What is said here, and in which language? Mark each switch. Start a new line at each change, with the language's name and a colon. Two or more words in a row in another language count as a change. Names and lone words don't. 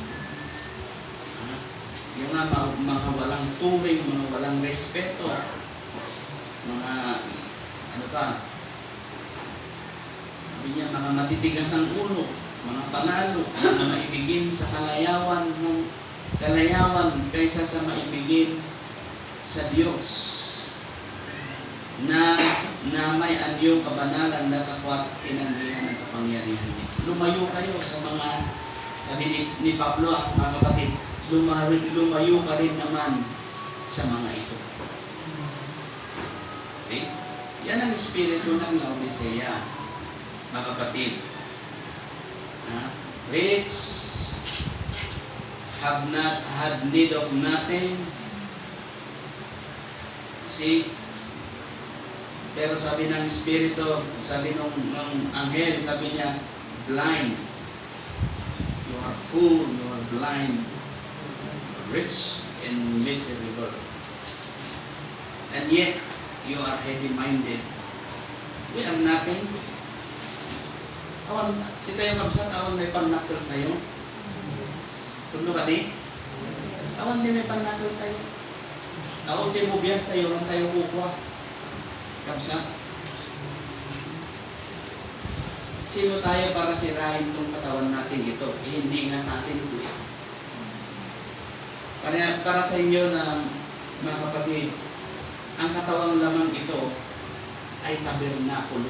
Filipino: Yung nga, mga walang turing, mga walang respeto, mga, ano pa, sabi niya, mga matitigas ang ulo, mga panalo, mga maibigin sa kalayawan kaysa sa maibigin sa Diyos na may anyong kabanalan na kapwa tinanggihan ng kapangyarihan niya. Lumayo kayo sa mga, sabi ni Pablo, mga kapatid, lumayo ka rin naman sa mga ito.
English: See?
Filipino: Yan ang espiritu ng Laodicea, mga kapatid.
English: Rich, had need of nothing. See?
Filipino: Pero sabi ng espiritu, sabi ng anghel, sabi niya,
English: blind. You are full, you are blind, rich and miserable. And yet, you are heavy-minded. We are nothing.
Iloko: Awan, si tayo mabsat, awan may pannakil tayo. Kung ba di? Awan din may pannakil tayo. Awan din mo biyak tayo, lang tayo kukwa. Kapsa?
Filipino: Sino tayo para sirain itong katawan natin ito? Hindi nga sa atin ito eh. Para sa inyo na mga kapatid, ang katawang lamang ito ay tabernakulo.